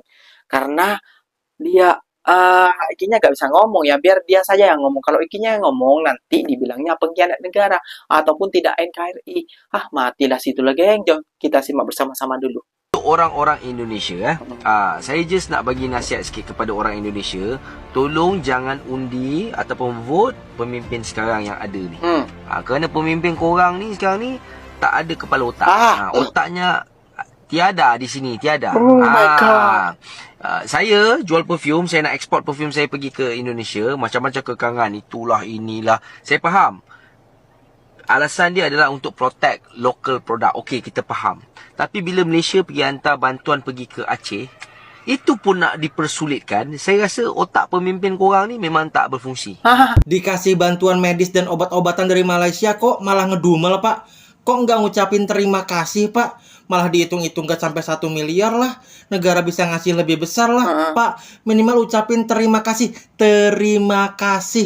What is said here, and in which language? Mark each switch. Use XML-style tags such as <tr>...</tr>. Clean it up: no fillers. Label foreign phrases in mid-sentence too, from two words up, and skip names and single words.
<id>Karena dia ikinya gak bisa ngomong ya, biar dia saja yang ngomong. Kalau ikinya yang ngomong nanti dibilangnya pengkhianat negara ataupun tidak NKRI.</id> <ms>Matilah situlah, geng. Jom kita simak bersama-sama dulu. Untuk orang-orang Indonesia, saya just nak bagi nasihat sikit kepada orang Indonesia, tolong jangan undi ataupun vote pemimpin sekarang yang ada ni. Kerana pemimpin korang ni sekarang ni tak ada kepala otak. Otaknya tiada di sini, tiada.</ms> <en>Oh my God.</en> <ms>Saya jual perfume, saya nak ekspor perfume saya pergi ke Indonesia, macam-macam kekangan, itulah inilah. Saya faham. Alasan dia adalah untuk</ms> <en>protect local product.</en> <ms>Okey, kita faham. Tapi bila Malaysia pergi hantar bantuan pergi ke Aceh, itu pun nak dipersulitkan. Saya rasa otak pemimpin korang ni memang tak berfungsi.</ms> <id>Dikasih bantuan medis dan obat-obatan dari Malaysia kok malah ngedumel, Pak. Kok nggak ngucapin terima kasih, Pak? Malah dihitung-hitung gak sampai 1 miliar lah. Negara bisa ngasih lebih besar lah, Pak. Minimal ucapin terima kasih. Terima kasih.</id>